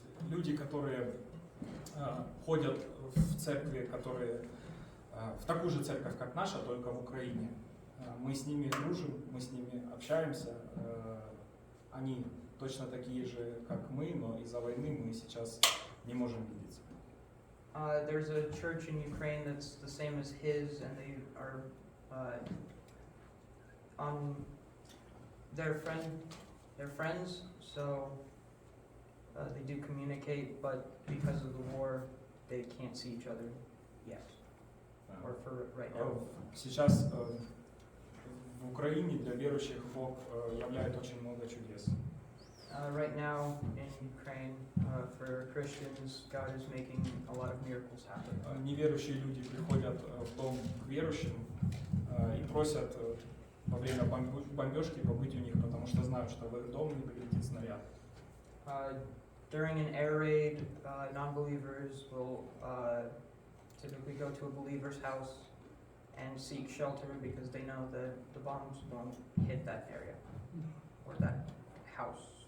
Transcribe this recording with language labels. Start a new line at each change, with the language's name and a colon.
Russian: Люди, которые ходят в церкви, которые в такую же церковь, как наша, только в Украине, мы с ними дружим, мы с ними общаемся, они точно такие же, как мы, но из-за войны мы сейчас не можем видеться.
English: There's a church in Ukraine that's the same as his, and they are they're friends, so they do communicate, but because of the war, they can't see each other yet, or for right now.
Russian: Сейчас в Украине для верующих Бог являет очень много чудес.
English: Right now in Ukraine, for Christians, God is making a lot of miracles happen.
Russian: Неверующие люди приходят в дом к верующим и просят во время бомбежки побыть у них, потому что знают, что в их дом не прилетит снаряд.
English: During an air raid, non-believers will typically go to a believer's house and seek shelter because they know that the bombs won't hit that area or that house.